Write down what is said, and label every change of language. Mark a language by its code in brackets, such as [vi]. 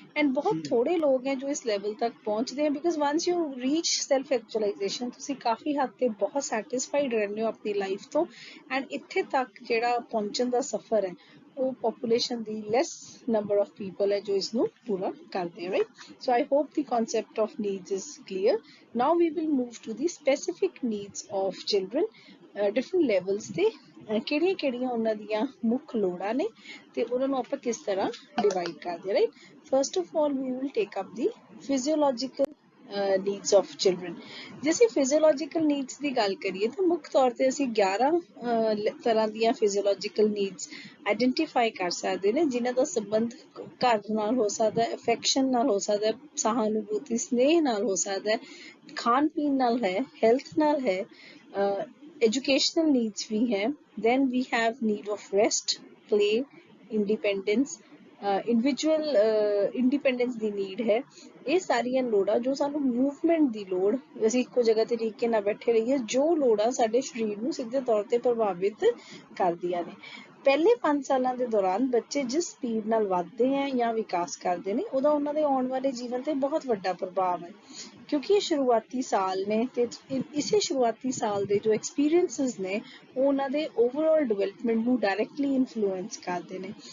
[pa] and ਬਹੁਤ ਥੋੜੇ ਲੋਕ ਹੈ ਜੋ ਇਸ ਲੈਵਲ ਤੱਕ ਪਹੁੰਚਦੇ ਹੈ, [en] because once you reach self actualization [pa] ਤੁਸੀਂ ਕਾਫੀ ਹੱਦ ਤੇ ਬਹੁਤ ਸੈਟਿਸਫਾਈਡ ਰਹਿੰਦੇ ਹੋ ਆਪਣੀ ਲਾਈਫ ਤੋਂ। and ਇੱਥੇ ਤੱਕ ਜਿਹੜਾ ਪਹੁੰਚਣ ਦਾ ਸਫ਼ਰ ਹੈ ਉਹ population ਦੀ [en] less number of people [pa] ਹੈ ਜੋ ਇਸਨੂੰ ਪੂਰਾ ਕਰਦੇ ਹੈ, right? [en] so I hope the concept of needs is clear। now we will move to the specific needs of children। different levels [pa] ਤੇ ਕਿਹੜੀਆਂ ਕਿਹੜੀਆਂ ਉਹਨਾਂ ਦੀਆਂ ਮੁੱਖ ਲੋੜਾਂ ਨੇ ਤੇ ਉਹਨਾਂ ਨੂੰ ਆਪਾਂ ਕਿਸ ਤਰ੍ਹਾਂ ਡਿਵਾਈਡ ਕਰਦੇ, right? [en] first of all we will take up the physiological [pa] needs of children. ਜੇ ਅਸੀਂ ਫਿਜ਼ੀਓਲੋਜੀਕਲ ਨੀਡਸ ਦੀ ਗੱਲ ਕਰੀਏ ਤਾਂ ਮੁੱਖ ਤੌਰ ਤੇ ਅਸੀਂ 11 ਤਰ੍ਹਾਂ ਦੀਆਂ ਫਿਜ਼ੀਓਲੋਜੀਕਲ ਨੀਡਸ ਆਇਡੈਂਟੀਫਾਈ ਕਰ ਸਕਦੇ ਨੇ, ਜਿਨ੍ਹਾਂ ਦਾ ਸੰਬੰਧ ਘਰ ਨਾਲ ਹੋ ਸਕਦਾ ਹੈ, ਅਫੈਕਸ਼ਨ ਨਾਲ ਹੋ ਸਕਦਾ ਹੈ, ਸਹਾਨੁਭੂਤੀ ਸਨੇਹ ਨਾਲ ਹੋ ਸਕਦਾ ਹੈ, ਖਾਣ ਪੀਣ ਨਾਲ ਹੈ, ਹੈਲਥ ਨਾਲ ਹੈ, educational needs ਵੀ ਹੈ। [en] then we have need of rest, play, independence, [pa] individual independence ਦੀ need ਹੈ। ਇਹ ਸਾਰੀਆਂ ਲੋੜਾਂ ਜੋ ਸਾਨੂੰ ਮੂਵਮੈਂਟ ਦੀ ਲੋੜ, ਅਸੀਂ ਇੱਕੋ ਜਗ੍ਹਾ ਤੇ ਟਿਕ ਕੇ ਨਾ ਬੈਠੇ ਰਹੀਏ, ਜੋ ਲੋੜਾਂ ਸਾਡੇ ਸਰੀਰ ਨੂੰ ਸਿੱਧੇ ਤੌਰ ਤੇ ਪ੍ਰਭਾਵਿਤ ਕਰਦੀਆਂ ਨੇ। ਪਹਿਲੇ 5 ਸਾਲਾਂ ਦੇ ਦੌਰਾਨ ਬੱਚੇ ਜਿਸ ਸਪੀਡ ਨਾਲ ਵੱਧਦੇ ਹੈ ਜਾਂ ਵਿਕਾਸ ਕਰਦੇ ਨੇ, ਉਹਦਾ ਉਹਨਾਂ ਦੇ ਆਉਣ ਵਾਲੇ ਜੀਵਨ ਤੇ ਬਹੁਤ ਵੱਡਾ ਪ੍ਰਭਾਵ ਹੈ, ਕਿਉਂਕਿ ਇਹ ਸ਼ੁਰੂਆਤੀ ਸਾਲ ਨੇ ਤੇ ਇਸੇ ਸ਼ੁਰੂਆਤੀ ਸਾਲ ਦੇ ਜੋ ਐਕਸਪੀਰੀਅੰਸਿਸ ਨੇ ਉਹ ਉਹਨਾਂ ਦੇ ਓਵਰਆਲ ਡਿਵੈਲਪਮੈਂਟ ਨੂੰ ਡਾਇਰੈਕਟਲੀ ਇਨਫਲੂਐਂਸ ਕਰਦੇ ਨੇ।